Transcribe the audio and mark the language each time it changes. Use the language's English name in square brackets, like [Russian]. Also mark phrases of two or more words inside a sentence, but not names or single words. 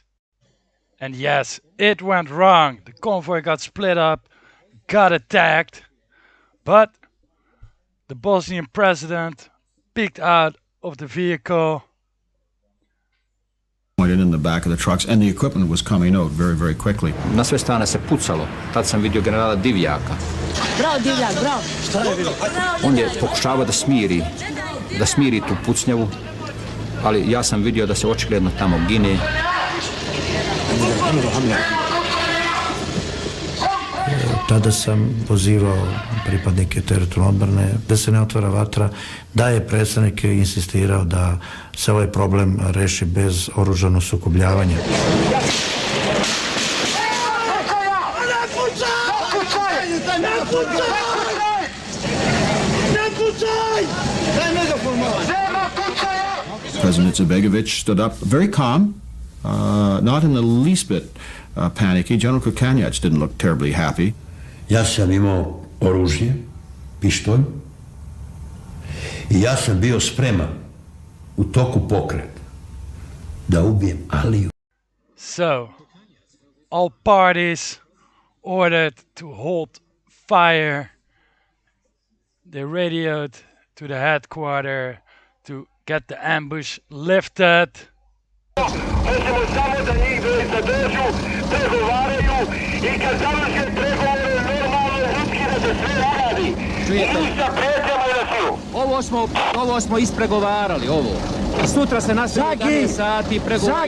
[English] And yes, it went wrong. The convoy got split up, got attacked, but the Bosnian president peeked out of the vehicle. Pointed in the back of the trucks, and the equipment was coming out very, very quickly. [Bosnian] Na sve strane se pucalo. Tad sam vidio generala Divjaka. Bravo, Divjak, bravo. Šta je bilo? On je pokušavao da smiri tu pucnjavu, ali ja sam vidio da se očigledno tamo gine. Tada sam pozivao pripadnike teritorijalne odbrane da se ne otvara vatra, da je predsjednik insistirao da se ovaj problem reši bez oružanog sukobljavanja. [English] President Izetbegovic stood up very calm, not in the least bit panicky. General Kukanjac didn't look terribly happy. [Bosnian] Ja sam imao oružje, pištolj, i ja sam bio spreman u toku pokreta da ubijem Aliju. [English] So, all parties ordered to hold fire. They radioed to the headquarters to get the ambush lifted. [Bosnian] Hoćemo samo da njih zadržu, pregovaraju i kad završe pregovore normalno ljudski da se sve uradi. I sa prijetnjama i na silu. Ovo smo ispregovarali, ovo. Sutra se nastavlja 11 sati pregovori.